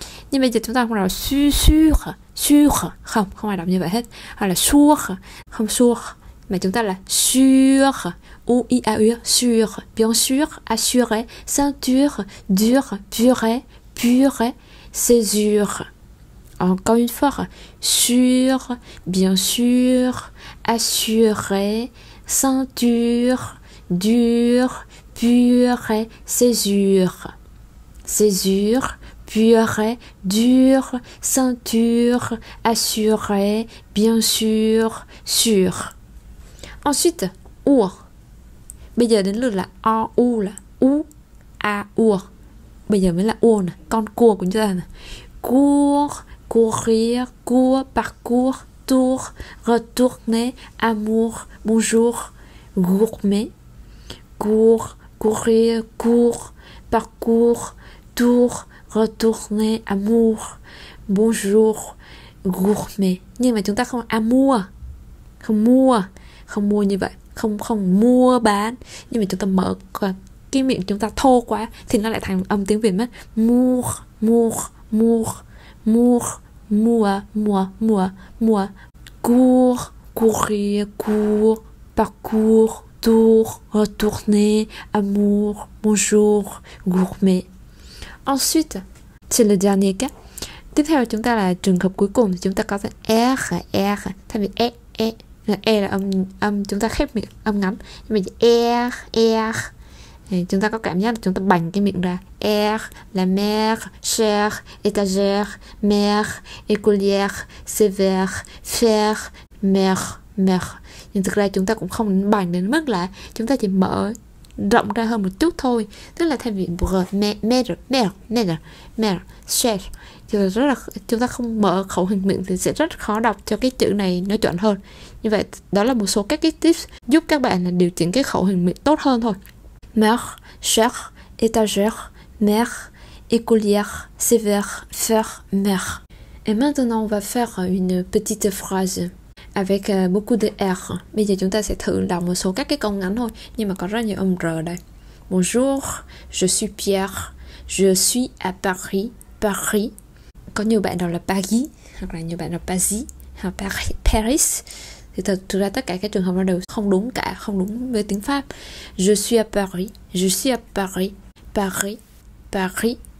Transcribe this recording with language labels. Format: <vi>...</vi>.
<vi>Nhưng bây giờ chúng ta không đọc sur, không ai đọc như vậy hết, hoặc là sur, không sur, mà chúng ta là sur, ou i a u,</vi> <fr>sur, bien sûr, assurer, ceinture, dur, purée, césure. Encore une fois, sûr, bien sûr, assurer, ceinture, dur, purée, césure, purée, dur, ceinture, assurer, bien sûr, sûr. Ensuite, ur.</fr> <vi>Bây giờ đến lượt là o u, là u a ur. Bây giờ mới là ô nè, con cua của chúng ta nè.</vi> <fr>Cours, courir, cours, parcours, tour, retourner, amour, bonjour, gourmet. Cours, courir, cours, parcours, tour, retourner, amour, bonjour, gourmet.</fr> <vi>Nhưng mà chúng ta không amour, không mua như vậy, không mua bán. Nhưng mà chúng ta mở cái miệng chúng ta thô quá thì nó lại thành âm tiếng Việt mất. Mour, mour, mour, mour, mua, mua, mua, mua.</vi> <fr>Cours, courir, cours, parcours, tour, retourner, amour, bonjour, gourmet. Ensuite, c'est le dernier cas.</fr> <vi>Tiếp theo chúng ta là trường hợp cuối cùng thì chúng ta có r, thay vì e là âm chúng ta khép miệng, âm ngắn. Nhưng mà r thì chúng ta có cảm giác là chúng ta bành cái miệng ra.</vi> <fr>R, la mère, chère, étagère, mère, écolière, sévère, faire, mère.</fr> <vi>Nhưng thực ra chúng ta cũng không bành đến mức là chúng ta chỉ mở rộng ra hơn một chút thôi. Tức là thay vì mère, chère, chúng ta không mở khẩu hình miệng thì sẽ rất khó đọc cho cái chữ này nó chuẩn hơn. Như vậy đó là một số các cái tips giúp các bạn là điều chỉnh cái khẩu hình miệng tốt hơn thôi.</vi> <fr>Mère, chère, étagère, mère, écolière, sévère, faire, mère. Et maintenant on va faire une petite phrase avec beaucoup de R.</fr> <vi>Bây giờ chúng ta sẽ thử đọc một số các cái câu ngắn thôi, nhưng mà có rất nhiều âm R đây.</vi> <fr>Bonjour, je suis Pierre, je suis à Paris, Paris.</fr> <vi>Có nhiều bạn đọc là Paris, hoặc là nhiều bạn đọc Paris, hoặc Paris. Thì thực ra tất cả các trường hợp đó đều không đúng cả, không đúng với tiếng Pháp.</vi> <fr>Je suis à Paris, je suis à Paris, Paris, Paris.</fr>